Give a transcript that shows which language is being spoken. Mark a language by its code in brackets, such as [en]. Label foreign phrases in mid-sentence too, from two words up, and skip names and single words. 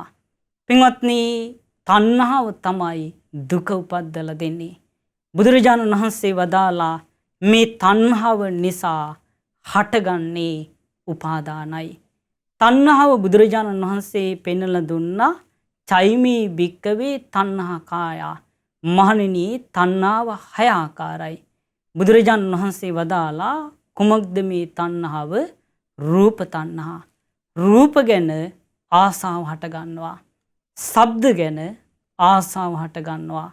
[si] පින්වත්නි, තණ්හාව තමයි දුක උපද්දලා දෙන්නේ. බුදුරජාණන් වහන්සේ වදාලා මේ තණ්හාව නිසා හටගන්නේ උපාදානයි. තණ්හාව බුදුරජාණන් වහන්සේ පෙන්වලා දුන්නා [pi] චෛමී භික්කවේ තණ්හා කායා. [si] මහණෙනි, තණ්හාව 6 ආකාරයි. බුදුරජාණන් වහන්සේ වදාලා කුමක්ද මේ තණ්හාව? රූප තණ්හා. රූප ගැන ආසාව හට ගන්නවා. ශබ්ද ගැන ආසාව හට ගන්නවා.